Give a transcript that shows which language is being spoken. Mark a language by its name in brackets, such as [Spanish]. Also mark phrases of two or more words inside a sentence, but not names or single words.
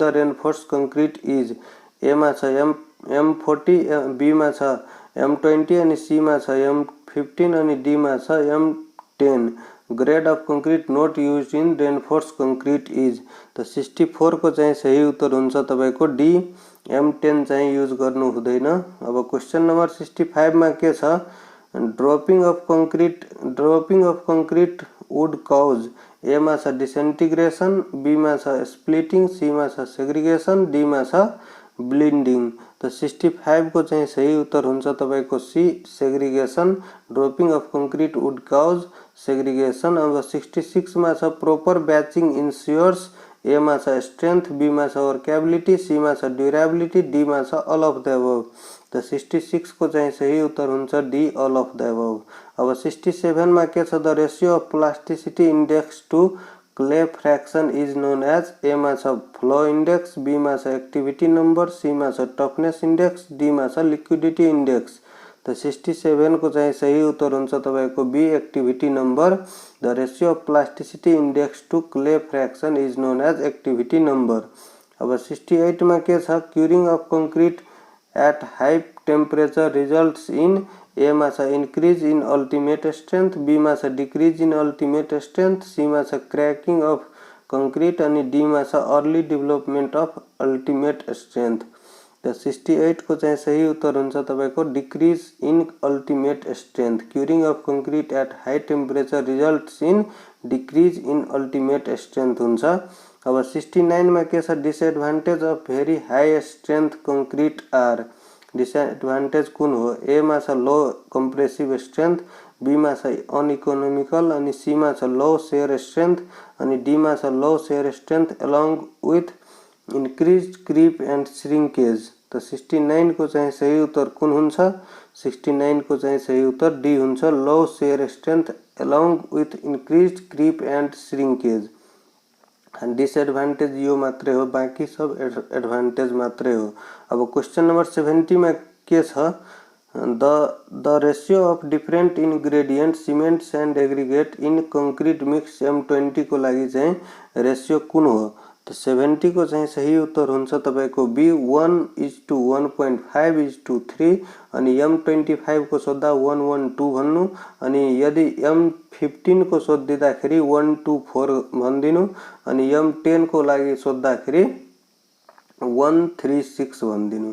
[English] the reinforced concrete is [Nepali] ए मा छ M40 बी मा छ M20 अनि सी मा छ M15 अनि डी मा छ M10 [English] grade of concrete not used in reinforced concrete is [Nepali] त 64 को चाहिँ सही उत्तर हुन्छ तपाईको डी M10 चाहिँ युज गर्नु हुँदैन अब [English] question number [Nepali] 65 मा के छ [English] dropping of concrete would cause [Nepali] ए मा छ डिसइन्टिग्रेसन बी मा छ स्प्लिटिङ सी मा छ सेग्रिगेसन डी मा छ ब्लिन्डिङ त 65 को चाहिँ सही उत्तर हुन्छ तपाईको [English] C segregation dropping of concrete would cause segregation [Nepali] अब 66 मा छ [English] proper batching ensures [Nepali] ए मा छ स्ट्रेन्थ बी मा छ वर्केबिलिटी सी मा छ ड्युरेबिलिटी डी मा छ [English] all of the above [Nepali] त 66 को चाहिँ सही उत्तर हुन्छ [English] D all of the above [Nepali] अब 67 मा के छ [English] the ratio of plasticity index to clay fraction is known as [Nepali] ए मा छ [English] flow index [Nepali] बी मा छ [English] activity number [Nepali] सी मा छ [English] toughness index [Nepali] डी मा छ [English] liquidity index [Nepali] त 67 को चाहिँ सही उत्तर हुन्छ तपाईको [English] B activity number the ratio of plasticity index to clay fraction is known as activity number [Nepali] अब 68 मा के छ [English] curing of concrete at high temperature results [Nepali] इन ए मा छ [English] increase in ultimate strength [Nepali] बी मा छ [English] decrease in ultimate strength [Nepali] सी मा छ [English] cracking of concrete [Nepali] अनि डी मा छ [English] early development of ultimate strength [Nepali] त 68 को चाहिँ सही उत्तर हुन्छ तपाईको [English] decrease in ultimate strength curing of concrete at high temperature results in decrease in ultimate strength [Nepali] हुन्छ अब 69 मा के छ डिसएडभान्टेज [English] of very high strength concrete or disadvantage [Nepali] कुन हो ए मा छ [English] low compressive strength [Nepali] बी मा छ अनइकोनोमिकल अनि सी मा छ [English] low shear strength [Nepali] अनि डी मा छ [English] low shear strength along with increased creep and shrinkage [Nepali] त 69 को चाहिँ सही उत्तर कुन हुन्छ 69 को चाहिँ सही उत्तर डी हुन्छ [English] low shear strength along with increased creep and shrinkage disadvantage [Nepali] यो मात्रै हो बाकी सब एडभान्टेज मात्रै हो अब [English] question number [Nepali] 70 मा के छ [English] the ratio of different ingredient cement sand aggregate in concrete mix [Nepali] M20 को लागि चाहिँ रेशियो कुन हो त 70 को चाहिँ सही उत्तर हुन्छ तपाईको बी 1:1.5:3 अनि M25 को सोध्दा 112 भन्नु अनि यदि M15 को सोधिदाखेरि 124 भन्दिनु अनि M10 को लागि सोध्दाखेरि 136 भन्दिनु।